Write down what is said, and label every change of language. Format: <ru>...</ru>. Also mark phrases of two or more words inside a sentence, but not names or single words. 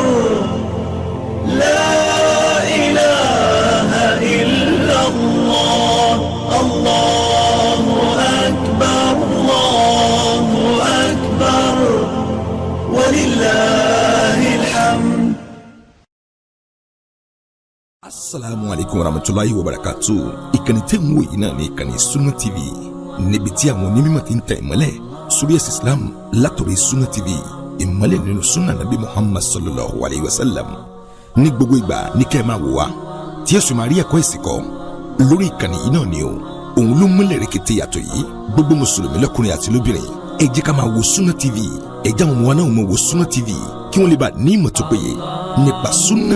<ar>لا إله إلا الله. الله أكبر، الله أكبر. ولله الحمد. السلام عليكم ورحمة الله وبركاته.</ar> <yo>Ìkànnì tẹ́ ń wò yìí náà ní ìkànnì Sunna TV, níbi tí àwọn onímọ̀ ti ń tẹ ìmọ́lẹ̀ sórí ẹ̀sìn Islam látòrí Sunna TV, ìmọ́lẹ̀ nínú</yo> <ar>سنة نبي محمد صلى الله عليه وسلم.</ar> <yo>Ní gbogbo ìgbà ní kẹ́ ẹ máa wò wá tí ẹ sì máa rí ẹ̀kọ́ ẹ̀sìn kọ́ lórí ìkànnì yìí náà ni o. Òun ló múlẹ̀ rẹ̀kẹ̀tẹ̀ yàtọ̀ yìí. Gbogbo mùsùlùmí lọ́kùnrin àti lóbìnrin, ẹ jẹ́ ká máa wo Sunna TV, ẹ jẹ́ àwọn ọmọ wa náà máa wo Sunna TV kí wọ́n lè bá ní ìmọ̀ tó péye nípa Sunna.</yo>